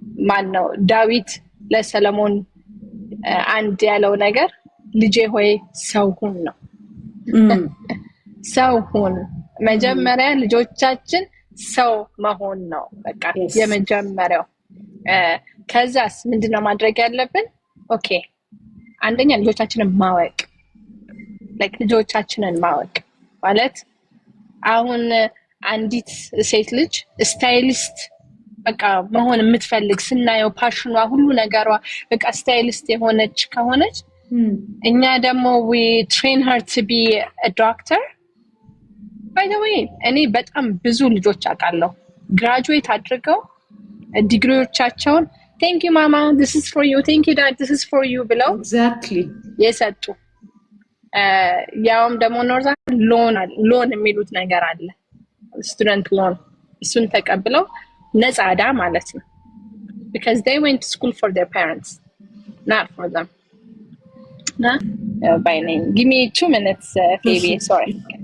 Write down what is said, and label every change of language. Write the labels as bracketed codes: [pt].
[am] ማነው ዳዊት ለሰለሞን አንድ ያለው ነገር ልጄ ሆይ ሰው ሁን ነው ሰው ሁን መጀመሪያ ልጆቻችን ሰው መሆን ነው በቃ የመጀመሪያው ከዛስ ምንድነው ማድረግ ያለብን ኦኬ አንደኛ ልጆቻችንን ማወቅ like ልጆቻችንን ማወቅ ማለት አሁን አንዲት ሴት ልጅ ስታይሊስት በቃ መሆን የምትፈልግ ስናየው ፓሽኗ ሁሉ ነገሯ በቃ ስታይሊስት የሆነች ከሆነች እኛ ደግሞ [en] we train her to be a doctor. by the way [am] እኔ በጣም ብዙ ልጆች አውቃለሁ ግራጁዌት አድርገው ዲግሪዎቻቸውን [en] thank you mama this is for you thank you dad this is for you [am] ብለው [en] exactly [am] የሰጡ ያውም ደግሞ ኖርዛ ሎን የሚሉት ነገር አለ ስቱደንት ሎን እሱን ተቀብለው ነፃ ዕዳ ማለት ነው [en] because they went to school for their parents not for them. By name give me 2 minutes baby sorry.